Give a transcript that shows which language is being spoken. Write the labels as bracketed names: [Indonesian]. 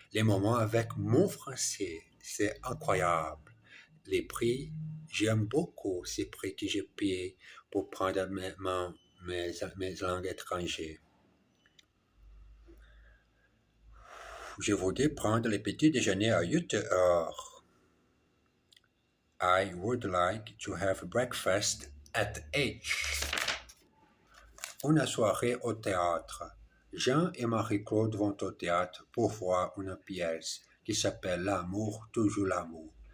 [French] Les moments avec mon français, c'est incroyable. Les prix, j'aime beaucoup ces prix que j'ai payés pour prendre mes langues étrangères. Je voudrais prendre le petit déjeuner à 8 heures. [English] I would like to have breakfast at 8. [French] Une soirée au théâtre. Jean et Marie-Claude vont au théâtre pour voir une pièce qui s'appelle L'amour, toujours l'amour.